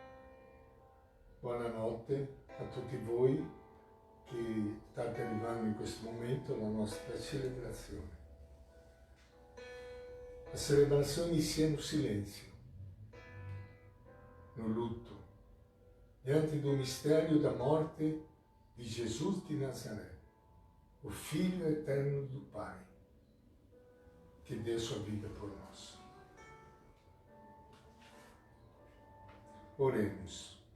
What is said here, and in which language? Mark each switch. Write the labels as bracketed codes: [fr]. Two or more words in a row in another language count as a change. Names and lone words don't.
[it] Buonanotte a tutti voi che state arrivando in questo momento alla nostra celebrazione. [pt] A [it] celebrazione inizia [pt] no silêncio, no luto, diante do mistério da morte de Jesus de Nazaré, o Filho eterno do Pai, que deu sua vida por nós. Oremos.